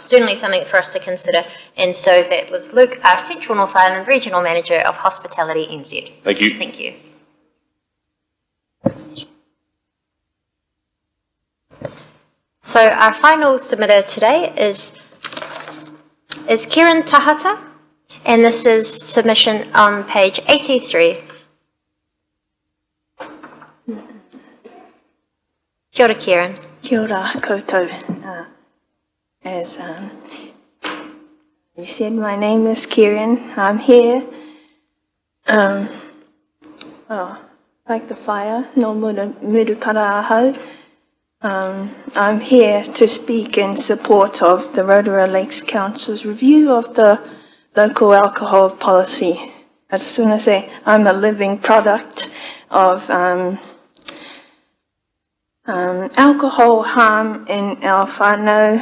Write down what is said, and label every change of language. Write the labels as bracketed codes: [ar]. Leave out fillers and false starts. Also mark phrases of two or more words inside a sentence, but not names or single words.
[en] Certainly something for us to consider. And so that was Luke, our Central North Island Regional Manager of Hospitality NZ. Thank you. Thank you. So our final submitter today is Kieran Tahata, and this is submission on page 83. [mi] Kia ora, Kieran. Kia ora koutou. [en] As you said, my name is Kieran. I'm here. Like the fire, [mi] no murupara ahau. [en] I'm here to speak in support of the Rotorua Lakes Council's review of the local alcohol policy. I just want to say I'm a living product of alcohol harm in our whānau.